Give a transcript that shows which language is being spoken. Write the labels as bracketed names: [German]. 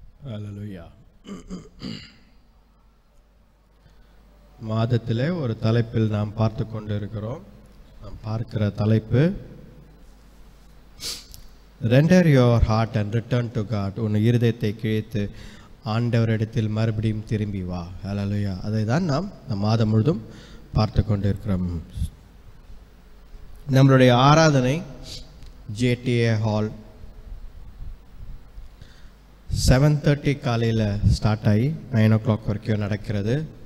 [Tamil] ஹல்லேலூயா. மாதத்திலே ஒரு தலைப்பில் நாம் பார்த்து கொண்டு இருக்கிறோம். நாம் பார்க்கிற தலைப்பு [English] Render your heart and return to God. [Tamil] உன் இருதயத்தை கிழித்து ஆண்டவரிடத்தில் மறுபடியும் திரும்பி வா. ஹல்லேலூயா. அதை தான் நாம் மாதம் முழுதும் பார்த்து கொண்டு இருக்கிறோம். நம்மளுடைய ஆராதனை JTA ஹால் 7:30 காலையில் ஸ்டார்ட் ஆகி 9 o'clock வரைக்கும் நடக்கிறது.